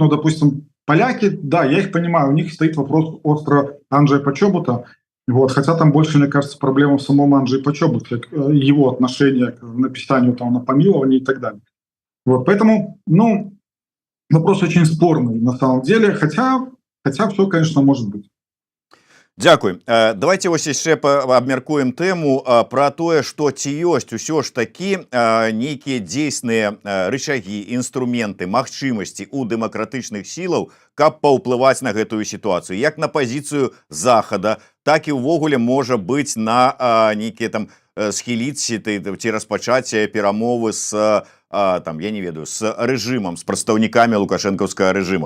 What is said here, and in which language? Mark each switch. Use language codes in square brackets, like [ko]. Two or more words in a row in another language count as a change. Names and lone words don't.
[ru] Ну, допустим, поляки, да, я их понимаю, у них стоит вопрос остро Анджея Почобута. Вот, хотя там больше, мне кажется, проблема в самом Анджее Почобуте, его отношение к написанию там, на помилование и так далее. Вот, поэтому, ну, вопрос очень спорный на самом деле, хотя все, конечно, может быть. [be] Дзякуй. Давайте вось яшчэ абмяркуем тэму пра тое, што ці ёсць усё ж такі нейкія дзейсныя рычагі, інструменты, магчымасці ў дэмакратычных сілаў, каб паўплываць на гэтую сітуацыю, як на пазіцыю захада, так і ўвогуле можа быць на нейкія там схіліць ці распачаць перамовы з там, я не ведаю, с рэжымам, з прадстаўнікамі лукашэнкаўскага рэжыма.